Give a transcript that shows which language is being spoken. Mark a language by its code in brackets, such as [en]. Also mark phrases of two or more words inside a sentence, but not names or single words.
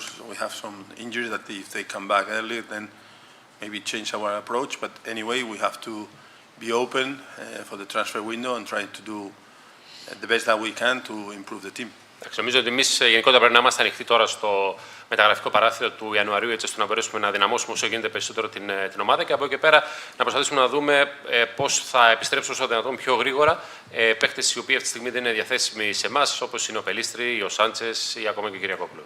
[en] We have some injuries that if they come back early, then maybe change our approach. But anyway, we have to be open for the transfer window and try to do the best that we can to improve the team. [el] Νομίζω ότι εμείς γενικότερα πρέπει να είμαστε ανοιχτοί τώρα στο μεταγραφικό παράθυρο του Ιανουαρίου, έτσι ώστε να μπορέσουμε να δυναμώσουμε όσο γίνεται περισσότερο την ομάδα και από εκεί και πέρα να προσπαθήσουμε να δούμε πώς θα επιστρέψουμε όσο δυνατόν πιο γρήγορα παίκτες οι οποίοι αυτή τη στιγμή δεν είναι διαθέσιμοι σε εμάς, όπως είναι ο Πελίστρη, ο Σάντσες ή ακόμα και ο Κυριακόπουλος.